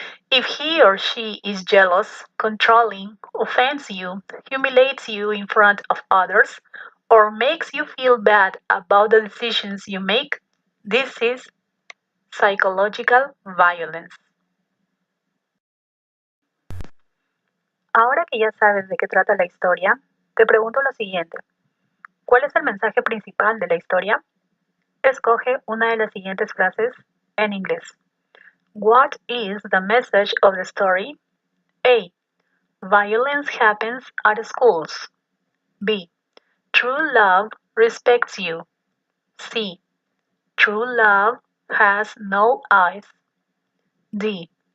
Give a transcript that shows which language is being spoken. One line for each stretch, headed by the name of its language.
English: If he or she is jealous, controlling, offends you, humiliates you in front of others, or makes you feel bad about the decisions you make, this is psychological violence.
Spanish: Ahora que ya sabes de qué trata la historia, te pregunto lo siguiente. ¿Cuál es el mensaje principal de la historia? Escoge una de las siguientes frases en inglés.
English: What is the message of the story? A. Violence happens at schools. B. True love respects you. C. True love has no eyes. D.